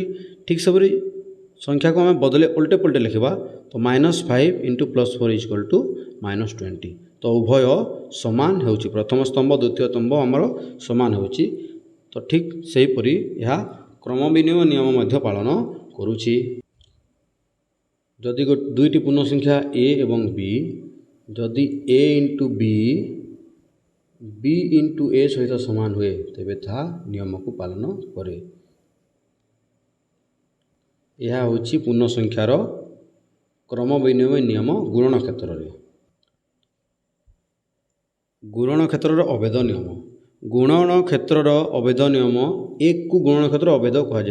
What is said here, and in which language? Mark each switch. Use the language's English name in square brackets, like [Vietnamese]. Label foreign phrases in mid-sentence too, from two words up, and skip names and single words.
[Odia] ଠିକ୍ ସେପରି ସଂଖ୍ୟାକୁ ଆମେ ଓଲଟେ ପଲଟେ ଲେଖିବା ତ -5 × +4 -20। ତ ଉଭୟ ସମାନ ହେଉଛି। ପ୍ରଥମ ସ୍ତମ୍ଭ ଦ୍ୱିତୀୟ ସ୍ତମ୍ଭ ଆମର ସମାନ ହେଉଛି। ତ ଠିକ୍ ସେହିପରି ଏହା କ୍ରମ ବିନିମୟ ନିୟମ ମଧ୍ୟ ପାଳନ କରୁଛି। ଯଦି 2ଟି ପୂର୍ଣ୍ଣ ସଂଖ୍ୟା a ଏବଂ b, ଯଦି a × b × a ସହିତ ସମାନ ହୁଏ ତେବେ ତାହା ନିୟମକୁ ପାଳନ କରେ। ଏହା ହେଉଛି ପୂର୍ଣ୍ଣ ସଂଖ୍ୟାର କ୍ରମ ବିନିମୟ ନିୟମ ଗୁଣନ କ୍ଷେତ୍ରରେ। ଗୁଣନ କ୍ଷେତ୍ରର ଅଭେଦ ନିୟମ। ଗୁଣନ କ୍ଷେତ୍ରର ଅଭେଦ ନିୟମ 1କୁ ଗୁଣନ କ୍ଷେତ୍ରର ଅଭେଦ କୁହାଯାଏ।